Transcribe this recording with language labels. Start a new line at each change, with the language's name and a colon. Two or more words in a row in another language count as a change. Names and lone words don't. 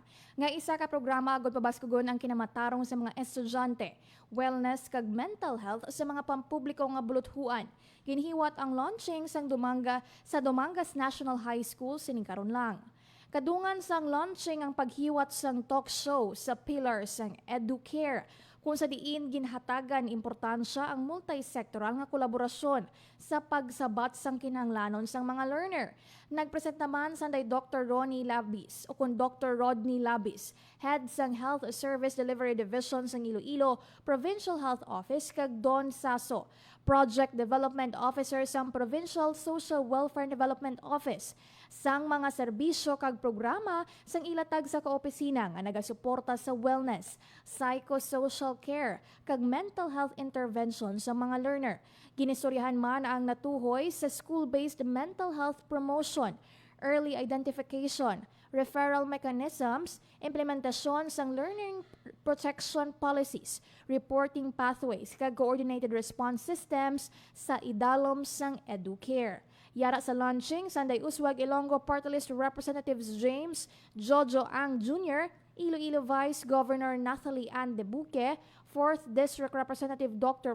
Hiligaynon: Nga isa ka programa agud pabaskugon ang kinamatarong sa mga estudyante, wellness kag
English: mental health
Hiligaynon: sa mga pampubliko nga buluthuan. Ginhiwat ang launching sa Dumangas National High School sining karon lang. Kadungan sang launching ang paghiwat sang
English: talk show
Hiligaynon: sa pillars sang EduCare, kung sa diin ginhatagan importansya ang multi-sectoral nga kolaborasyon sa pagsabat sang kinahanglanon sang mga learner. Nagpresent naman sanday Dr. Ronnie Labis o kung Dr. Rodney Labis, head sang Health Service Delivery Division sang Iloilo Provincial Health Office, kag Don Saso, Project Development Officer sang Provincial Social Welfare Development Office, sang mga serbisyo kag programa sang ilatag sa kaopisina nga nagasuporta sa wellness,
English: psychosocial care,
Hiligaynon: kag
English: mental health intervention
Hiligaynon: sa mga learner. Ginistoryahan man ang natuhoy sa
English: school-based mental health promotion, early identification, referral mechanisms,
Hiligaynon: implementasyon sang
English: learning protection policies, reporting pathways,
Hiligaynon: kag
English: coordinated response systems
Hiligaynon: sa idalom sang EduCare. Yara sa launching, Sanday Uswag Ilonggo Party List Representatives James Jojo Ang Jr., Iloilo Vice Governor Nathalie Ann Debuque, 4th District Representative Dr.